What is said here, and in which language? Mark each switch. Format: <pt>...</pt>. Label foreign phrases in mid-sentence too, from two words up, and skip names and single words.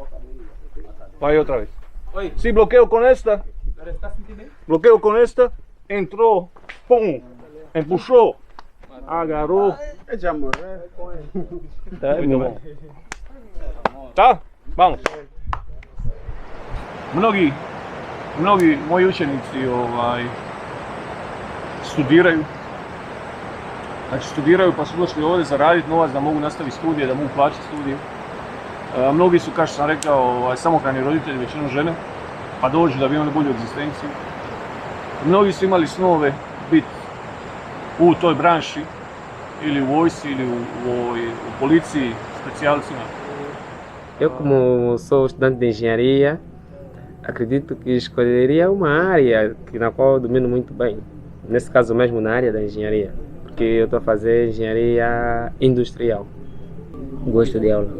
<pt>Vai outra vez. Se bloqueio com esta, entrou, pum, empuxou, agarrou. Já morreu. Tá, muito bom. Tá? Vamos.</pt> <hr>Mnogi moji učenici studiraju. Znači studiraju pa su došli ovdje zaraditi novac da mogu nastaviti studije, da mogu plaćati studije. Mnogi su, kao što sam rekao, samohrani roditelji, većinom žene, pa dođu da bi imali bolju egzistenciju. Mnogi su imali snove biti u toj branši, ili u vojsci, ili u policiji, specijalcima.</hr> <pt>Eu, como sou estudante de engenharia, acredito que escolheria uma área na qual eu domino muito bem. Nesse caso mesmo na área da engenharia, porque eu estou a fazer engenharia industrial. Gosto de aula.</pt>